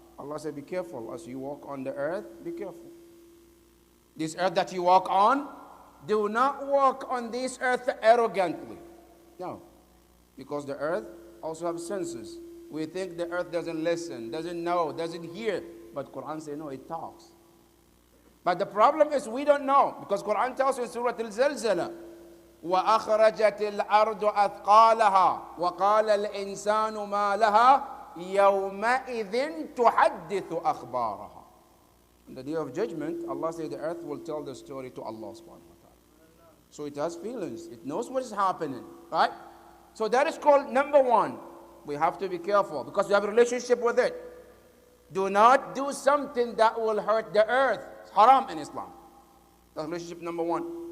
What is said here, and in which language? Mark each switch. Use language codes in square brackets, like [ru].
[en] Allah said, be careful as you walk on the earth, be careful. This earth that you walk on, do not walk on this earth arrogantly. No, because the earth also has senses. We think the earth doesn't listen, doesn't know, doesn't hear. But Quran says, no, it talks. But the problem is we don't know. Because Quran tells us in Surah Al-Zalzala, [ar] وَأَخْرَجَتِ الْأَرْضُ أَثْقَالَهَا وَقَالَ الْإِنسَانُ مَا لَهَا يَوْمَئِذٍ تُحَدِّثُ أَخْبَارَهَا. [en] On the day of judgment, Allah says the earth will tell the story to Allah subhanahu wa ta'ala. So it has feelings. It knows what is happening. Right? So that is called number 1. We have to be careful because we have a relationship with it. Do not do something that will hurt the earth. haram in Islam. That's relationship number one.